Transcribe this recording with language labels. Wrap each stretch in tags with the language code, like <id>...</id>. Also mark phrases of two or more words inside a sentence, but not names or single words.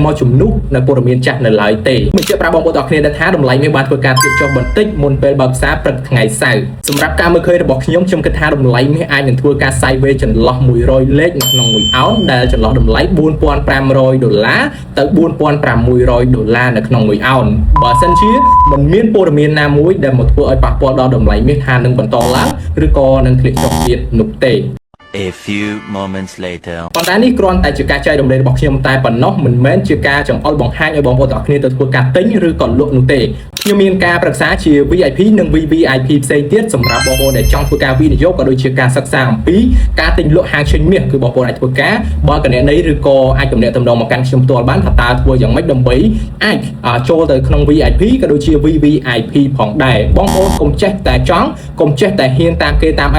<km>មកជំនួសនៅព័ត៌មានចាស់នៅឡើយទេបញ្ជាក់ប្រាប់បងប្អូនទាំងគ្នាថាតម្លៃមាសបានធ្វើការធ្លាក់ចុះបន្តិចមុនពេលបើកផ្សារព្រឹកថ្ងៃសៅរ៍សម្រាប់ការមើលឃើញរបស់ខ្ញុំគិតថាតម្លៃមាសអាចនឹងធ្វើការ sideways ចន្លោះ100លេខនៅក្នុង1អោនដែលចន្លោះតម្លៃ$4,500ទៅ$4,600នៅក្នុង1អោនបើសិនជាមិនមានព័ត៌មានណាមួយដែលមកធ្វើឲ្យប៉ះពាល់ដល់តម្លៃមាសថានឹងបន្តឡើងឬក៏នឹងធ្លាក់ចុះទៀតនោះទេ</km> <en>A few moments later</en> <km>ប៉ុន្តែនេះគ្រាន់តែជាការចែករំលែករបស់ខ្ញុំតែប៉ុណ្ណោះមិនមែនជាការចង្អុលបង្ហាញឲ្យបងប្អូនទាំងគ្នាទៅធ្វើការទិញឬក៏លក់នោះទេខ្ញុំមានការប្រឹក្សាជា VIP និង VVIP ផ្សេងទៀតសម្រាប់បងប្អូនដែលចង់ធ្វើការវិនិយោគក៏ដូចជាការសិក្សាអំពីការទិញលក់ហាងឆេញមាសគឺ បងប្អូនអាចធ្វើការបើកណនីឬក៏អាចទំនាក់ទំនងមកកាន់ខ្ញុំផ្ទាល់បានថាតើធ្វើយ៉ាងម៉េចដើម្បីអាចចូលទៅក្នុង VIP ក៏ដូចជា VVIP ផងដែរបងប្អូនកុំចេះតែចង់កុំចេះតែហ៊ានតាមគេតាមឯ</km>